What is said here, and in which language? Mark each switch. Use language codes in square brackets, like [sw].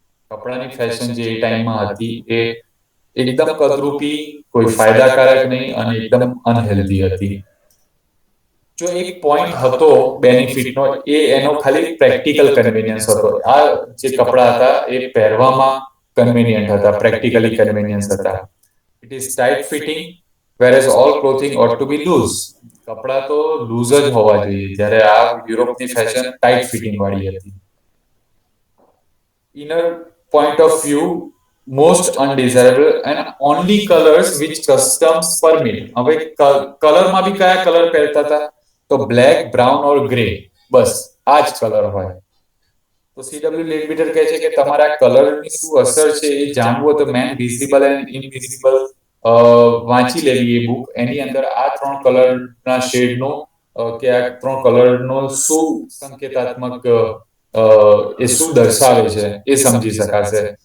[gu] કપડાની ફેશન જે એ ટાઈમમાં હતી એ એકદમ કદરૂપી, કોઈ ફાયદાકારક નહીં અને એકદમ અનહેલ્ધી હતી. જો એક પોઈન્ટ હતો બેનિફિટનો, એ એનો ખાલી પ્રેક્ટિકલ કન્વીનિયન્સ હતો. આ જે કપડા હતા એ પહેરવામાં કન્વીનિયન્ટ હતા, પ્રેક્ટિકલી કન્વીનિયન્સ હતા. [en] It is tight fitting whereas all clothing ought to be loose. [gu] કપડા તો લૂઝ જ હોવા જોઈએ, જ્યારે આ યુરોપની ફેશન ટાઇટ ફિટિંગ વાળી હતી. [en] Inner point of view most undesirable and only colors which customs permit. [gu] હવે કલરમાં બી કયા કલર પહેરતા હતા? તો બ્લેક, બ્રાઉન ઓર ગ્રે, બસ આ જ કલર હોય. તો CW લેડબિટર કહે છે કે તમારા કલરની શું અસર છે એ જાણવું હોય તો મેન વિઝિબલ એન્ડ ઇનવિઝિબલ વાંચી લેવી એ બુક. એની અંદર આ 3 કલરના શેડનો કે આ 3 કલરનો શું સંકેતાત્મક એ શું દર્શાવે છે એ સમજી શકાશે.